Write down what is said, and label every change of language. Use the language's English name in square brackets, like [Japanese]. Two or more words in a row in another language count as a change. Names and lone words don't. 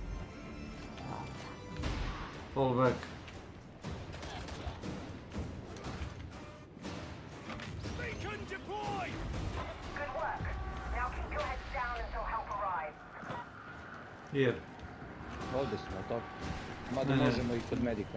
[English] Fall back. Beacon deploy! Good work. Now keep your heads down until help arrives. Here. [Croatian] Ovdje smo, tako. Mada Ne. možemo i kod medika.